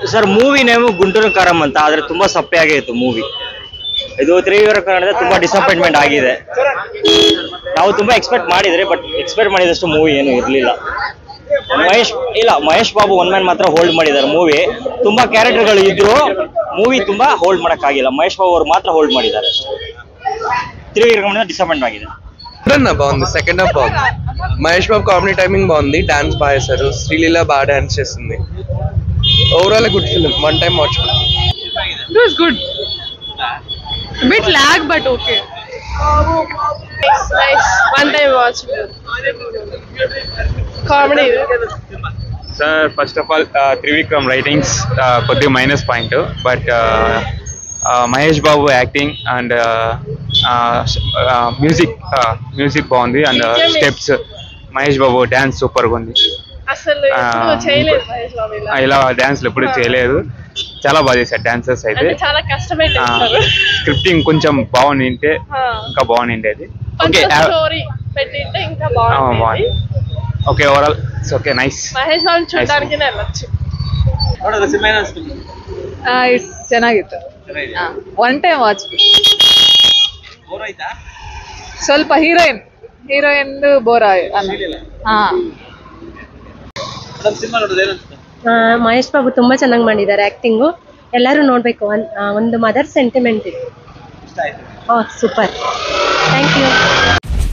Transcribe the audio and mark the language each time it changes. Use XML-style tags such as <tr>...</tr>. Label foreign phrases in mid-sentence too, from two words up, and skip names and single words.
<kn>ಸರ್</kn> <en>movie name</en> <kn>ಗುಂಟೂರು ಕಾರಂ ಅಂತ ಆದ್ರೆ ತುಂಬಾ ಸಪ್ಪೆ ಆಗಿತ್ತು ಮೂವಿ ಇದು ತ್ರಿವಿಕ್ರಮ ಕನ್ನಡದ ತುಂಬಾ ಡಿಸಪಾಯಿಂಟ್ಮೆಂಟ್ ಆಗಿದೆ ನಾವು ತುಂಬಾ ಎಕ್ಸ್ಪೆಕ್ಟ್ ಮಾಡಿದ್ರೆ</kn> <en>but expect</en> <kn>ಮಾಡಿದಷ್ಟು ಮೂವಿ ಏನು ಇರಲಿಲ್ಲ ಮಹೇಶ್ ಬಾಬು</kn> <en>one man</en> <kn>ಮಾತ್ರ ಹೋಲ್ಡ್ ಮಾಡಿದ್ದಾರೆ ಮೂವಿ ತುಂಬಾ ಕ್ಯಾರೆಕ್ಟರ್ಗಳು ಇದ್ರು ಮೂವಿ ತುಂಬಾ ಹೋಲ್ಡ್ ಮಾಡಕ್ಕಾಗಿಲ್ಲ ಮಹೇಶ್ ಬಾಬು ಅವರು ಮಾತ್ರ ಹೋಲ್ಡ್ ಮಾಡಿದ್ದಾರೆ ತ್ರಿವಿಕ್ರಮ ಡಿಸಪಾಯಿಂಟ್ ಆಗಿದೆ</kn> <te>బాగుంది</te> <en>second half</en> <te>బాగుంది మహేష్ బాబు</te> <en>comedy timing</en> <te>బాగుంది డాన్స్ బాగా చేశారు శ్రీలీల బాగా డాన్స్ చేస్తుంది</te> <en>overall good film one time watch It was good. A bit lag, but okay. Nice. One time watch. Comedy. Sir, first of all, Trivikram writings koddiga minus point, but Mahesh Babu acting and music బాగుంది and steps Mahesh Babu dance super ఉంది.</en> <te>అసలు ఎప్పుడు చేయలేదు మహేష్ బాబు ఇలా డాన్స్ ఎప్పుడు చేయలేదు చాలా బాగా చేశారు డాన్సర్స్ అయితే చాలా కష్టపడి చేస్తారు స్క్రిప్టింగ్ కొంచెం బాగుండింటే ఇంకా బాగుండేది ఓకే స్టోరీ పెట్టింటే ఇంకా బాగుండేది</te> <en>okay overall it's okay nice</en> <te>మహేష్ బాబు చూడడానికి వెళ్ళొచ్చు</te> <kn>ನೋಡೋದು ಸಿನಿಮಾ ಅನಿಸ್ತು ಚೆನ್ನಾಗಿತ್ತು</kn> <en>one time watch</en> <kn>ಬೋರ್ ಆಯ್ತಾ ಸ್ವಲ್ಪ ಹೀರೋಯಿನ್ ಬೋರ್ ಸಿನಿಮಾ ನೋಡೋದು ಏನಂತ ಮಹೇಶ್ ಬಾಬು ತುಂಬಾ ಚೆನ್ನಾಗಿ ಮಾಡಿದ್ದಾರೆ ಆಕ್ಟಿಂಗು ಎಲ್ಲರೂ ನೋಡ್ಬೇಕು ಒಂದು</kn> <en>mother sentiment</en> <kn>ಇದೆ</kn> <en>super thank you</en>